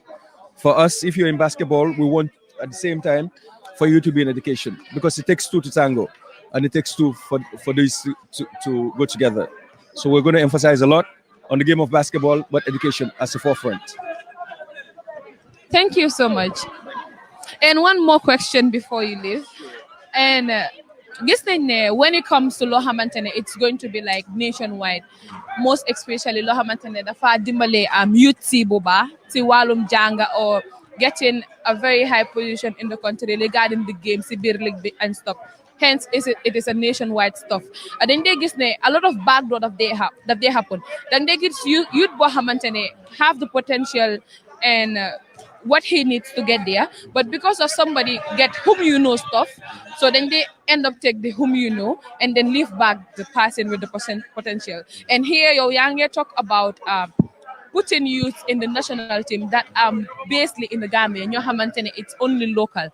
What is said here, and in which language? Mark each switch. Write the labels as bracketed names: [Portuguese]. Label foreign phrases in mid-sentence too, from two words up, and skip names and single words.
[English] For us, if you're in basketball, we want at the same time for you to be in education, because it takes two to tango, and it takes two for these to go together. So we're going to emphasize a lot on the game of basketball, but education as the forefront. Thank you so much. And one more question before you leave. and [Wolof] gis nañ ne [English] when it comes to [Wolof] loo xamante ne [English] it's going to be like nationwide most especially [Wolof] loo xamante ne dafa dimbale [English] youth [Wolof] si bu baax si wàllum jànga [English] or getting a very high position in the country regarding the game [Wolof] si biir league bi [English] and stuff. Hence, it is a nationwide stuff. And then they [Wolof] gis ne [English] a lot of backdoor that they happen. Then they get youth [Wolof] boo xamante ne [English] have the potential and what he needs to get there, but because of somebody get whom you know stuff, so then they end up take the whom you know and then leave back the person with the potential. And here your young talk about putting youth in the national team that are basically in the Gambia and your Hamantene it's only local.